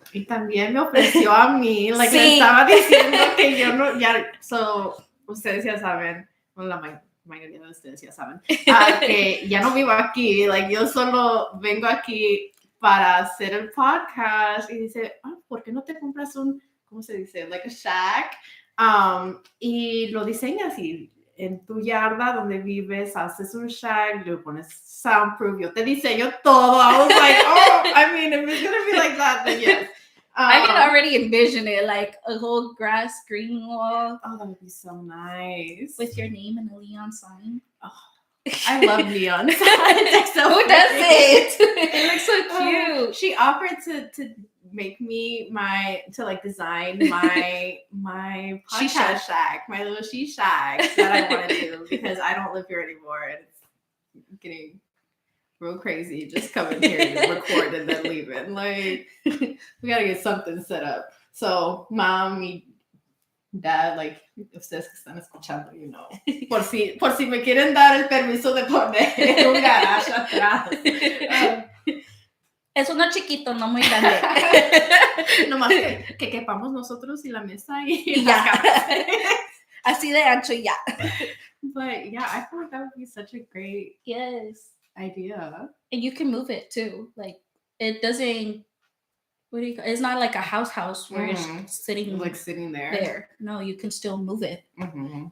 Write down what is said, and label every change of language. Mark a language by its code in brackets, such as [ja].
[es] Y también me ofreció a mí, le estaba diciendo que yo no, ustedes ya saben, la mayoría de ustedes ya saben, que ya no vivo aquí, yo solo vengo aquí para hacer el podcast, y dice, ¿por qué no te compras ¿cómo se dice? [en] Like a shack, [es] y lo diseñas, y en tu yarda donde vives haces un shack, le pones soundproof, yo te diseño todo. [en] I was like, if it's gonna be like that, then yes. I can already envision it, like a whole grass green wall. Oh, that would be so nice. With your name and a neon sign. Oh, I love neon signs. So who does it? It looks so cute. She offered to make me design my podcast shack, my little she shack that I want to do, because I don't live here anymore, and it's getting real crazy just coming here to record and then leaving. We gotta get something set up. [es] So, Mom y Dad, ustedes que están escuchando, por si me quieren dar el permiso de poner un garage atrás. Es uno chiquito, no muy grande. Nomás que quepamos nosotros y la mesa y las cámaras. Así de ancho y ya. [en] But yeah, I feel like that would be such a great idea. And you can move it too. It doesn't, it's not like a house where it's sitting there. No, you can still move it. Mm-hmm.